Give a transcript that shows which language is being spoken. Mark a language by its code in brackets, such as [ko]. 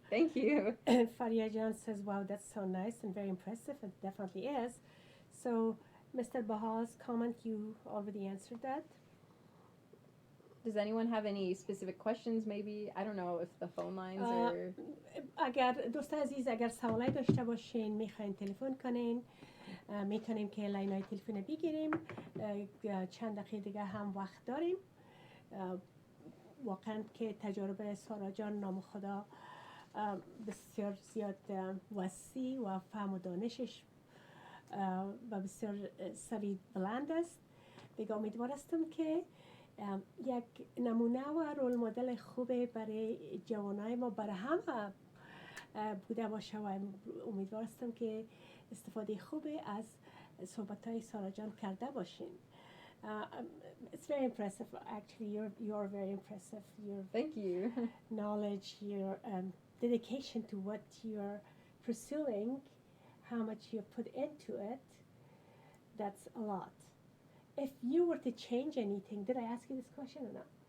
[en] thank you. And Faria John says, wow, that's so nice and very impressive. It definitely is. So, Mr. Bahal's comment, you already answered that. Does anyone have any specific questions maybe? I don't know if the phone lines are... [fa] اگر دوست عزیز اگر سوالی داشته باشین میخواین تلفن کنین میتونیم که لاینای تلفن بگیریم چند دقیقه دیگه هم وقت داریم واقعا که تجربه سارا جان نام خدا بسیار زیاد وسیع و فهم و دانشش و بسیار سوی بلند است دیگه امیدوار هستم که یک نمونه و رول مدل خوبه برای جوانای ما برای همه بوده باشه و امیدوار هستم که استفاده خوبه از صحبت‌های سارا جان کرده باشین. [en] It's very impressive. Actually, you're very impressive. Your Thank you. knowledge, your dedication to what you're pursuing, how much you put into it. That's a lot. If you were to change anything, did I ask you this question or not?